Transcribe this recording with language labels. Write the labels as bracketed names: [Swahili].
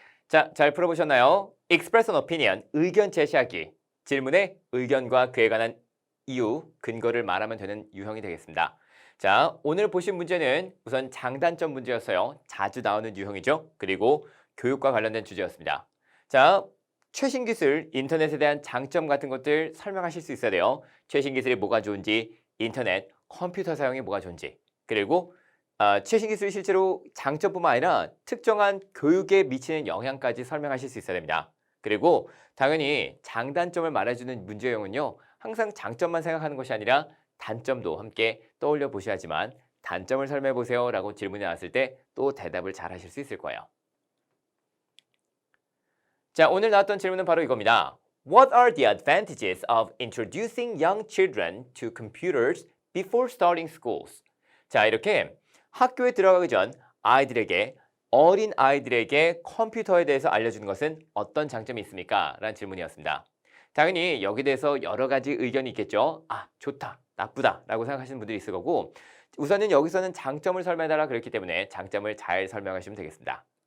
[Korean] 자, 잘 풀어보셨나요? [English] Express an opinion, [Korean] 의견 제시하기. 질문에 의견과 그에 관한 이유, 근거를 말하면 되는 유형이 되겠습니다. 자, 오늘 보신 문제는 우선 장단점 문제였어요. 자주 나오는 유형이죠. 그리고 교육과 관련된 주제였습니다. 자, 최신 기술, 인터넷에 대한 장점 같은 것들 설명하실 수 있어야 돼요. 최신 기술이 뭐가 좋은지, 인터넷, 컴퓨터 사용이 뭐가 좋은지, 그리고 최신 기술이 실제로 장점뿐만 아니라 특정한 교육에 미치는 영향까지 설명하실 수 있어야 됩니다. 그리고 당연히 장단점을 말해주는 문제형은요. 항상 장점만 생각하는 것이 아니라 단점도 함께 떠올려 보셔야지만 단점을 설명해 보세요 라고 질문이 나왔을 때 또 대답을 잘 하실 수 있을 거예요. 자, 오늘 나왔던 질문은 바로 이겁니다. [English] What are the advantages of introducing young children to computers before starting schools? [Korean] 자, 이렇게 학교에 들어가기 전 어린 아이들에게 컴퓨터에 대해서 알려주는 것은 어떤 장점이 있습니까? 라는 질문이었습니다. 당연히 여기에 대해서 여러 가지 의견이 있겠죠. 아, 좋다, 나쁘다 라고 생각하시는 분들이 있을 거고 우선은 여기서는 장점을 설명해달라 그랬기 때문에 장점을 잘 설명하시면 되겠습니다.